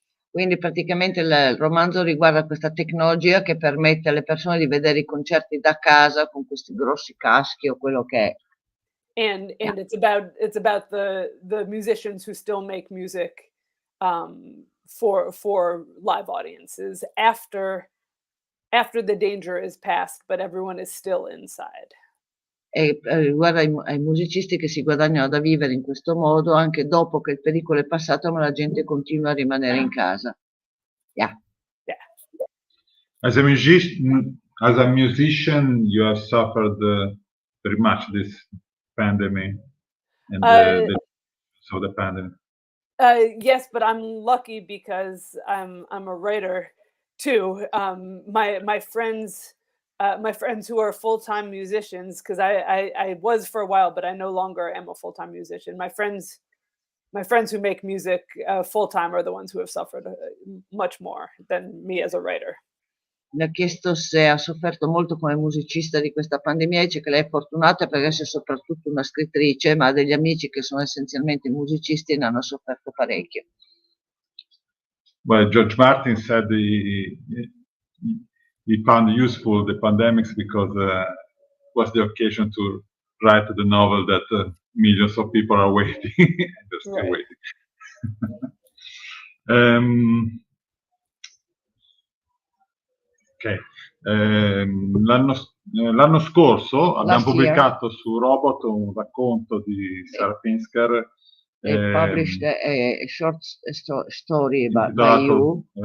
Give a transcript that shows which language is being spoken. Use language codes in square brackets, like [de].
[it] Quindi praticamente il romanzo riguarda questa tecnologia che permette alle persone di vedere i concerti da casa con questi grossi caschi o quello che è. [en] And it's about the musicians who still make music for live audiences after the danger is past, but everyone is still inside. [it] E riguarda ai musicisti che si guadagnano da vivere in questo modo anche dopo che il pericolo è passato, ma la gente continua a rimanere in casa. [en] Yeah. As a musician, you have suffered very much this pandemic and the pandemic. Yes, but I'm lucky because I'm a writer too. My friends who are full-time musicians, because I was for a while, but I no longer am a full-time musician. My friends who make music full-time are the ones who have suffered much more than me as a writer. [it] Mi ha chiesto se ha sofferto molto come musicista di questa pandemia, dice che lei è fortunata perché è soprattutto una scrittrice, ma ha degli amici che sono essenzialmente musicisti e ne hanno sofferto parecchio. [en] Well, George Martin said he found useful the pandemics because it was the occasion to write the novel that millions of people are waiting. They're still waiting. [it] Ok, l'anno scorso abbiamo pubblicato su Robot un racconto di Sarah Pinsker. [en] They published a short story by you.